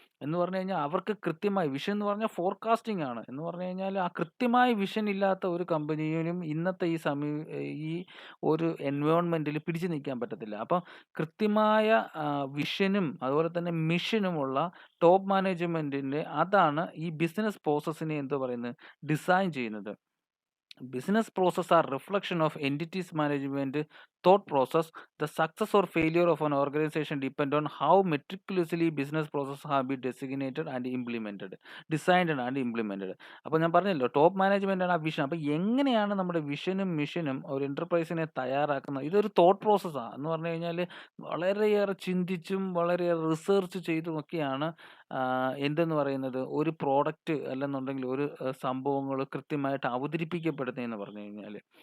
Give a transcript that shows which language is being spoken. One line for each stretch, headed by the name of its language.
Malayalam: എന്ന് പറഞ്ഞു കഴിഞ്ഞാൽ അവർക്ക് കൃത്യമായി വിഷൻ എന്ന് പറഞ്ഞാൽ ഫോർകാസ്റ്റിംഗ് ആണ്. എന്ന് പറഞ്ഞു കഴിഞ്ഞാൽ ആ കൃത്യമായ വിഷൻ ഇല്ലാത്ത ഒരു കമ്പനിയിലും ഇന്നത്തെ ഈ ഒരു എൻവയോൺമെന്റിൽ പിടിച്ചു നിൽക്കാൻ പറ്റത്തില്ല. അപ്പം കൃത്യമായ വിഷനും അതുപോലെ തന്നെ മിഷനുമുള്ള ടോപ്പ് മാനേജ്മെന്റിന്റെ അതാണ് ഈ ബിസിനസ് പ്രോസസ്സിനെ എന്തോ പറയുന്നത്, ഡിസൈൻ ചെയ്യുന്നത്.
English: Business process are reflection of entities management thought process. The success or failure of an organization depend on how meticulously business processes have been designated and implemented. Designed and implemented.
Malayalam: അപ്പോൾ ഞാൻ പറഞ്ഞല്ലോ, top management ആണ് ആ vision. അപ്പോൾ എങ്ങനെയാണ് നമ്മുടെ വിഷനും മിഷനും ഒരു എന്റർപ്രൈസിനെ തയ്യാറാക്കുന്നത്, ഇതൊരു തോട്ട് പ്രോസസ്സാണ്. എന്ന് പറഞ്ഞു കഴിഞ്ഞാൽ വളരെയേറെ ചിന്തിച്ചും വളരെയേറെ റിസർച്ച് ചെയ്തുമൊക്കെയാണ് എന്തെന്ന് പറയുന്നത്, ഒരു പ്രോഡക്റ്റ് അല്ലെന്നുണ്ടെങ്കിൽ ഒരു സംഭവങ്ങൾ കൃത്യമായിട്ട് അവതരിപ്പിക്കപ്പെടുന്നതെന്ന് പറഞ്ഞു കഴിഞ്ഞാൽ.